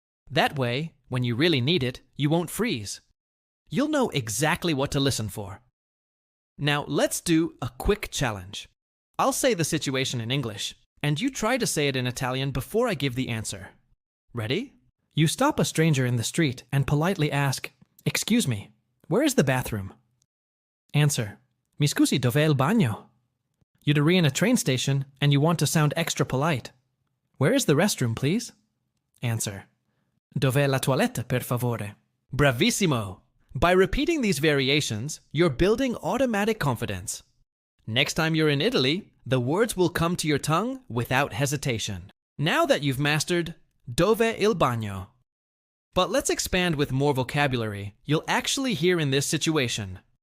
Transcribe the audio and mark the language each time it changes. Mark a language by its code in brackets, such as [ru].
[en] That way, when you really need it, you won't freeze. You'll know exactly what to listen for. Now let's do a quick challenge. I'll say the situation in English, and you try to say it in Italian before I give the answer. Ready? You stop a stranger in the street and politely ask, Excuse me, where is the bathroom? [it] Answer, Mi scusi, dov'è il bagno? [en] You're in a train station and you want to sound extra polite. Where is the restroom, please? [it] Answer, Dov'è la toilette, per favore? Bravissimo! [en] By repeating these variations, you're building automatic confidence. Next time you're in Italy, the words will come to your tongue without hesitation. Now that you've mastered Dov'è il bagno? But let's expand with more vocabulary you'll actually hear in this situation.